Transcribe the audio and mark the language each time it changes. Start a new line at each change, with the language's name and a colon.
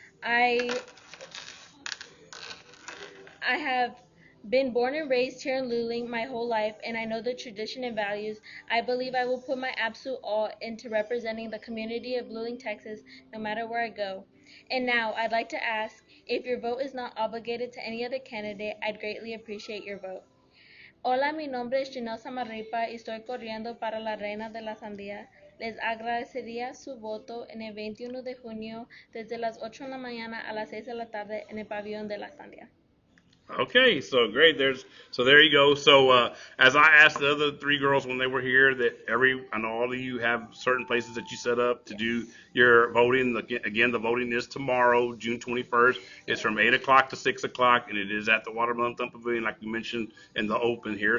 English: I I have been born and raised here in Luling my whole life, and I know the tradition and values. I believe I will put my absolute all into representing the community of Luling, Texas, no matter where I go. And now, I'd like to ask, if your vote is not obligated to any other candidate, I'd greatly appreciate your vote.
Spanish: Hola, mi nombre es Janelle Zamarripa y estoy corriendo para la Reina de la Sandía. Les agradecería su voto en el 21 de junio desde las 8 de la mañana a las 6 de la tarde en el pabellón de la Sandía.
English: Okay, so great. So there you go. So as I asked the other three girls when they were here, I know all of you have certain places that you set up to do your voting. Again, the voting is tomorrow, June 21st. It's from 8 o'clock to 6 o'clock, and it is at the Watermelon Thump Pavilion, like you mentioned in the open here.